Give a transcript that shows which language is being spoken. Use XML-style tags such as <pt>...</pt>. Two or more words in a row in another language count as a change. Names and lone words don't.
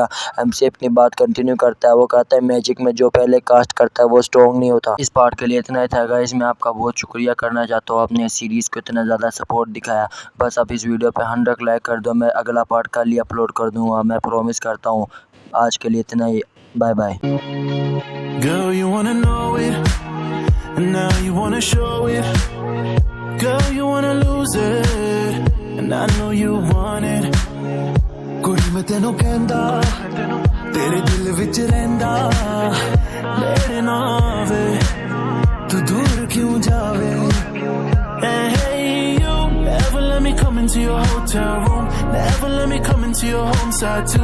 <hi>एमसी अपनी बात कंटिन्यू करता है। वो कहता है मैजिक में जो पहले कास्ट करता है वो स्ट्रॉन्ग नहीं होता। इस पार्ट के लिए इतना ही था गाइस। मैं आपका बहुत शुक्रिया करना चाहता हूँ, आपने सीरीज़ को इतना ज़्यादा सपोर्ट दिखाया। बस आप इस वीडियो पे 100 लाइक कर दो, मैं अगला पार्ट कल ही अपलोड कर दूँगा, मैं प्रॉमिस करता हूँ। आज के लिए इतना ही,</hi> <en>bye bye. Girl, you wanna know it, and now you wanna show it. Girl, you wanna lose it, and I know you want it.</en> <pa>ਕੁੜੀ ਮੈਂ ਤੈਨੂੰ ਕਹਿੰਦਾ, ਤੇਰੇ ਦਿਲ ਵਿਚ ਰਹਿੰਦਾ, ਨੇੜੇ ਨਾ ਆਵੇ, ਤੂੰ ਦੂਰ ਕਿਉਂ ਜਾਵੇ?</pa> <en>Hey, you never let me come into your hotel room, never let me come into your home side too.</en>